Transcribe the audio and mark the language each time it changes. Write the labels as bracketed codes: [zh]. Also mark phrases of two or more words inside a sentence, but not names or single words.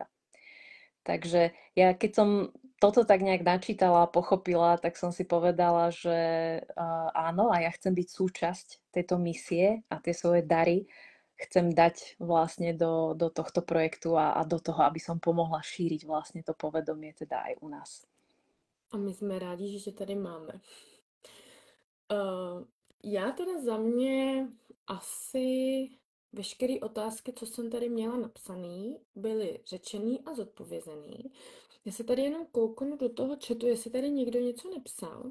[sk] Takže ja keď som toto tak nejak načítala a pochopila, tak som si povedala, že áno, a ja chcem byť súčasť tejto misie a tie svoje dary chcem dať vlastne do tohto projektu a do toho, aby som pomohla šíriť vlastne to povedomie teda aj u nás. [cs] A my jsme rádi, že tě tady máme. Já teda za mě asi veškeré otázky, co jsem tady měla napsaný, byly řečený a zodpovězený. Já se tady jenom kouknu do toho chatu, jestli tady někdo něco nepsal.